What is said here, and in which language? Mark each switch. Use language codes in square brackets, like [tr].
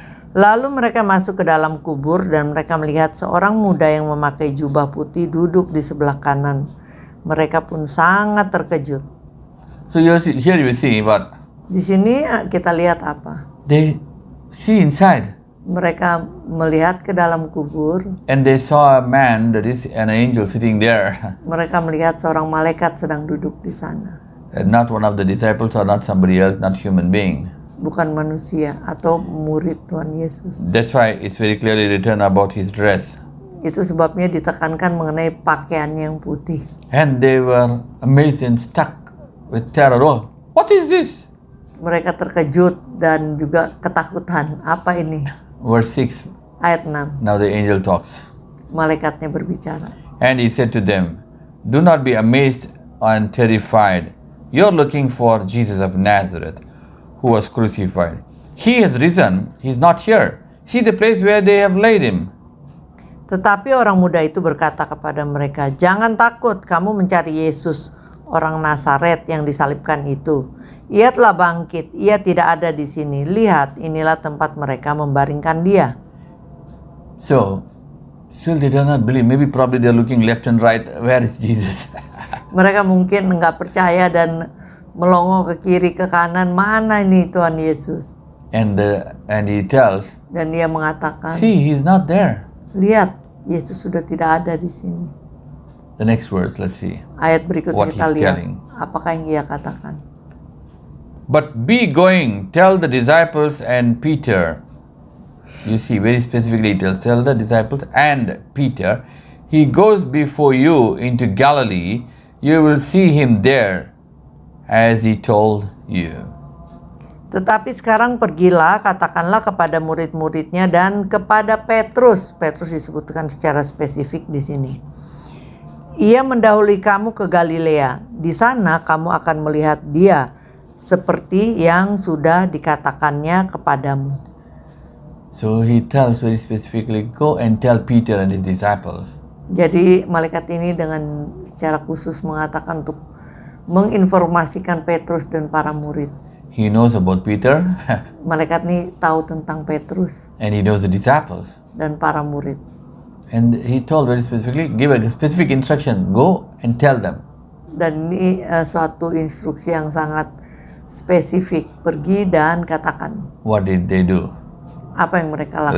[id] Lalu mereka masuk ke dalam kubur dan mereka melihat seorang muda yang memakai jubah putih duduk di sebelah kanan. Mereka pun sangat terkejut. [en] So here you see what? [id] Di sini kita lihat apa? [en] They see inside, [id] Mereka melihat ke dalam kubur. [en] and they saw a man, that is an angel, sitting there. [id] Mereka melihat seorang malaikat sedang duduk di sana. [en] Not one of the disciples or not somebody else, not human being. [id] Bukan manusia atau murid Tuhan Yesus. [en] That's why it's very clearly written about his dress. [id] Itu sebabnya ditekankan mengenai pakaian yang putih. [en] And they were amazed and struck with terror. Oh, what is this? [id] Mereka terkejut dan juga ketakutan. Apa ini? [en] Verse 6. [id] Ayat 6. [en] Now the angel talks. [id] Malaikatnya berbicara. [en] And he said to them, do not be amazed and terrified. You're looking for Jesus of Nazareth, who was crucified. He has risen. He's not here. See the place where they have laid him. [id] Tetapi orang muda itu berkata kepada mereka, jangan takut, kamu mencari Yesus, orang Nazaret yang disalibkan itu. Ia telah bangkit, ia tidak ada di sini. Lihat, inilah tempat mereka membaringkan dia. [en] So, still they do not believe. Maybe probably they're looking left and right. Where is Jesus? [id] Mereka mungkin nggak percaya dan melongo ke kiri ke kanan, mana ini Tuhan Yesus? [en] and he tells, [id] Dan dia mengatakan, [en] see, he's not there. [id] lihat, Yesus sudah tidak ada di sini. [en] The next verse, let's see. [id] Ayat berikutnya [en] What [id] kita [en] he's [id] lihat, [en] telling. [id] apakah yang ia katakan. [en] But be going, tell the disciples and Peter. You see, very specifically it tells, tell the disciples and Peter, he goes before you into Galilee, you will see him there, as he told you. [id] Tetapi sekarang pergilah, katakanlah kepada murid-muridnya dan kepada Petrus. Petrus disebutkan secara spesifik di sini. Ia mendahului kamu ke Galilea. Di sana kamu akan melihat dia, seperti yang sudah dikatakannya kepadamu. [en] So he tells very specifically, go and tell Peter and his disciples. [id] Jadi malaikat ini dengan secara khusus mengatakan untuk menginformasikan Petrus dan para murid. [en] He knows about Peter [id] Malaikat ini tahu tentang Petrus [en] and he knows the disciples. [id] dan para murid. [en] And he told very specifically, give a specific instruction, go and tell them. [id] Dan ini suatu instruksi yang sangat spesifik, pergi dan katakan. [en] What did they do? [id] Apa yang mereka lakukan?